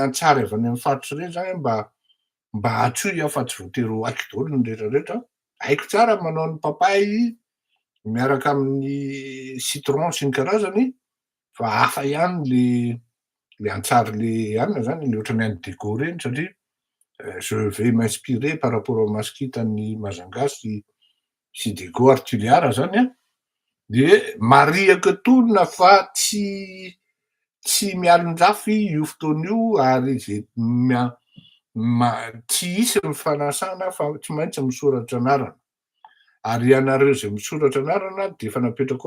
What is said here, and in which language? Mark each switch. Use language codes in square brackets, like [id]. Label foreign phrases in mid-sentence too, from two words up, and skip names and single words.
[mg] antsara avy any amin'ny faritra reny zany mba atsoy aho fa tsy voatery ho haiko daholo ny rehetrarehetra haiko tsara manao ny papay miaraka amin'ny citron sy ny karazany fa hafa ihany le antsara le anina zany le ohatran'ny any Deco reny satria [fr] je vais m'inspirer par rapport au [mg] maskitany Mazangasy sy Deco Artiliara zany de mariako etonona fa tsy mialon-drafy io fotoana io ary zay tsy hisy ny fanasana fa tsy maintsy misoratra anarana ary ianareo zay misoratra anarana de efa napetraka ao